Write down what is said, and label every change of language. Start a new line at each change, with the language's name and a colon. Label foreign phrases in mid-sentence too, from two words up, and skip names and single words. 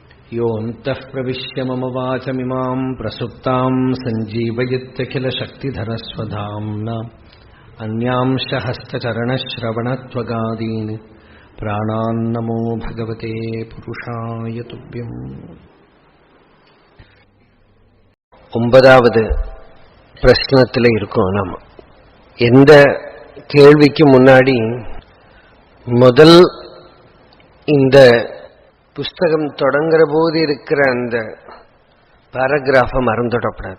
Sanskrit: योऽन्तः प्रविश्य मम वाचमिमां प्रसुप्तां सञ्जीवयत्यखिलशक्तिधरस्वधाम्ना अन्यांश हस्तचरणश्रवणत्वगादीन् प्राणान्नमो भगवते पुरुषाय तुभ्यम्.
Tamil: 9வது பிரश्னத்தில் இருக்கோம். நாம எந்த கேள்விக்கு முன்னாடி முதல் இந்த புஸ்தகம் தொடங்குற போது இருக்கிற அந்த பாராகிராஃபை மறந்துடப்படாது.